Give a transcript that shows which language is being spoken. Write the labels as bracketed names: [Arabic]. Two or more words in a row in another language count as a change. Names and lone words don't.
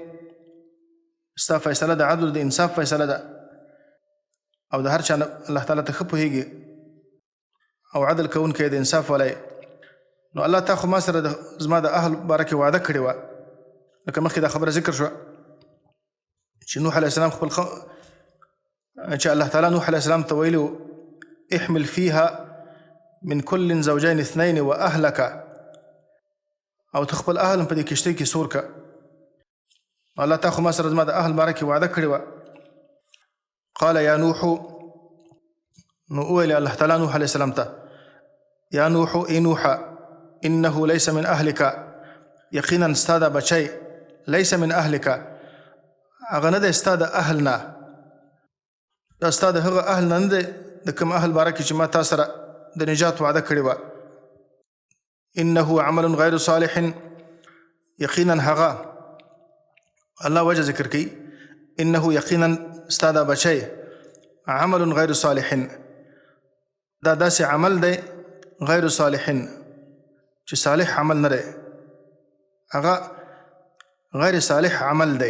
[Pashto] ستا فیصله د عدل د انصاف فیصله ده او د هر چا الله تعالی ته ښه پوهېږي او عدل کوونکی د انصاف والی. نو الله تا خو ما سره زما د اهل باره کې وعده کړې وه لکه مخکې دا خبره ذکر شوه چې نوح علیه السلام خپل چې الله تعالی نوح علیه السلام ته ویلي [Arabic] احمل فيها من كل زوجين اثنين واهلك [Pashto] او ته خپل اهل په دې کشتۍ کې سور که. الله تا خو ما سره زما د اهل باره کې وعده کړې وه. [Arabic] قال یا نوح [Pashto] نو وویل الله تعالی نوح علیه السلام ته [Arabic] یا نوح [Pashto] ای نوح [Arabic] انه ليس من اهلك [Pashto] یقینا ستا دا بچی [Arabic] ليس من اهلك [Pashto] هغه نه دی ستا د اهل نه. دا ستا د هغه اهل نه نه دی د کوم اهل باره کې چې ما تا سره د نجات وعده کړې وه. [Arabic] انه عمل غیر صالح [Pashto] یقینا هغه الله وجه ذکر کوي انه یقینا ستا دا بچی [Arabic] عمل غیر صالح [Pashto] دا داسې عمل دی غیر صالح چې صالح عمل نه دی هغه غیر صالح عمل دی.